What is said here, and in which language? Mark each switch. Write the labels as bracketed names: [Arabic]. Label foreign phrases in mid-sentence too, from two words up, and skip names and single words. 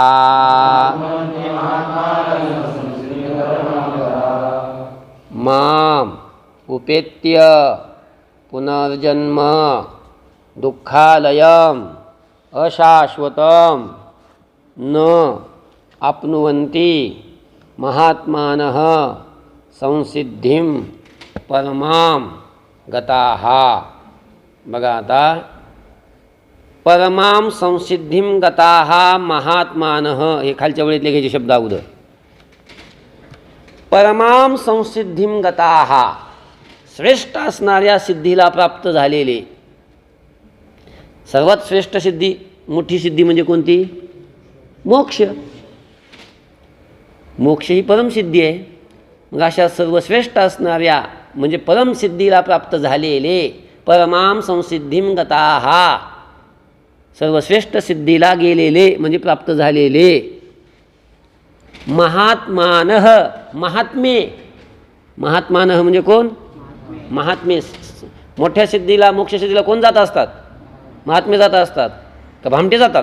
[Sanskrit] माम उपेत्य पुनर्जन्म दुःखालयम अशाश्वतम न आप्नुवन्ति महात्मानः संसिद्धिं परमां गताः. [Marathi] बघा आता, [Sanskrit] परमां संसिद्धिं गताः महात्मानः, [Marathi] हे खालच्या वेळेत लिहायचे शब्द अगोदर. [Sanskrit] परमां संसिद्धिं गताः, [Marathi] श्रेष्ठ असणाऱ्या सिद्धीला प्राप्त झालेले. सर्वात श्रेष्ठ सिद्धी, मोठी सिद्धी म्हणजे कोणती? मोक्ष. मोक्ष ही परमसिद्धी आहे. मग अशा सर्वश्रेष्ठ असणाऱ्या म्हणजे परमसिद्धीला प्राप्त झालेले, [Sanskrit] परमां संसिद्धिं गताः, [Marathi] सर्वश्रेष्ठ सिद्धीला गेलेले म्हणजे प्राप्त झालेले. महात्मानः, महात्मे, महात्मानः म्हणजे कोण? महात्मे. मोठ्या सिद्धीला, मोक्ष सिद्धीला कोण जात असतात? महात्मे जात असतात का भामटे जातात?